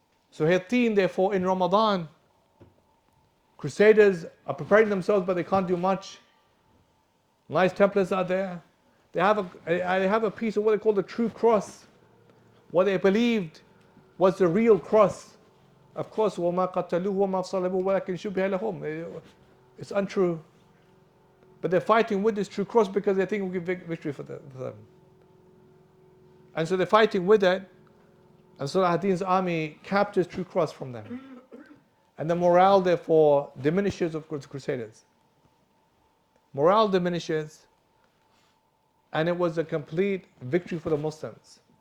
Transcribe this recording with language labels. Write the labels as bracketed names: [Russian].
[English] So Hittin, therefore, in Ramadan, Crusaders are preparing themselves, but they can't do much. Nice Templars are there. They have a piece of what they call the true cross, what they believed was the real cross. Of course, [Arabic] وَمَا قَتَلُوهُ وَمَا صَلَبُوهُ وَلَكِنْ شُبِّهَ لَهُمْ. [English] It's untrue. But they're fighting with this true cross because they think we give victory for them. And so they're fighting with it. And Salahuddin's army captures true cross from them. And the morale therefore diminishes of course the Crusaders. Morale diminishes, and it was a complete victory for the Muslims.